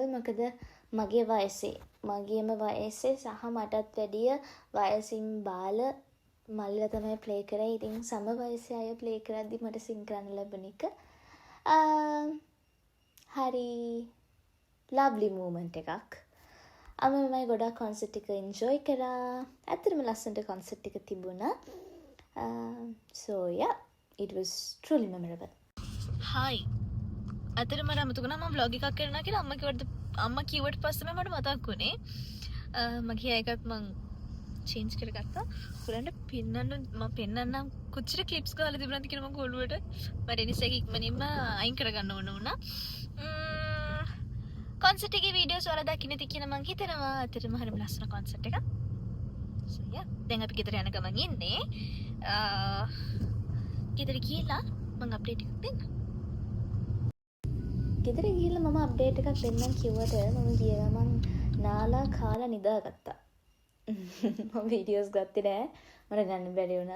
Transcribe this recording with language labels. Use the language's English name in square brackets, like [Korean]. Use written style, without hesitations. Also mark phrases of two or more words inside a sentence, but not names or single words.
[Sinhala] මොකද මගේම වයසේ සහ මටත් වැඩිය වයසින් බාල මල්ලිලා තමයි ප්ලේ කරේ. ඉතින් සම වයසේ අය ප්ලේ කරද්දි මට සිං කරන්න ලැබුණ එක හරි [English] lovely moment [Sinhala] එකක්. මම ගොඩක් කොන්සර්ට් එක එන්ජොයි කරා. ඇත්තටම ලස්සනට කොන්සර්ට් එක තිබුණා. [English] So yeah, it was truly memorable. Hi. [Sinhala] ඇත්තටම මට අමතක වුණා මම vlog එකක් කරනවා කියලා. අම්මා කිව්වට පස්සේ මට මතක් වුණේ. මගේ එකත් මං චේන්ජ් කරගත්තා. ඔයාලන්ට පෙන්නන්නම් කොච්චර ක්ලිප්ස් ගාලා තිබුණාද කියලා මම ඔළුවට. මට එනිසා ඒක ඉක්මනින්ම අයින් කරගන්න ඕන වුණා. කොන්සර්ට් එකේ වීඩියෝස් වල දකින්න ඇති කියලා මං හිතනවා. ඇත්තටම හරිම ලස්සන කොන්සර්ට් එකක්. [English] So yeah, [Sinhala] දැන් අපි ගෙදර යන ගමන් ඉන්නේ. ගෙදර ගිහලා මං අප්ඩේට් එකක් දෙන්න. ගෙදර ගිහලා මම අප්ඩේට් එකක් දෙන්නම් කිව්වට මම ගිය ගමන් නාලා කාලා නිදාගත්තා. මම වීඩියෝස් ගත්තේ නෑ. මට ගන්න බැරි වුණා.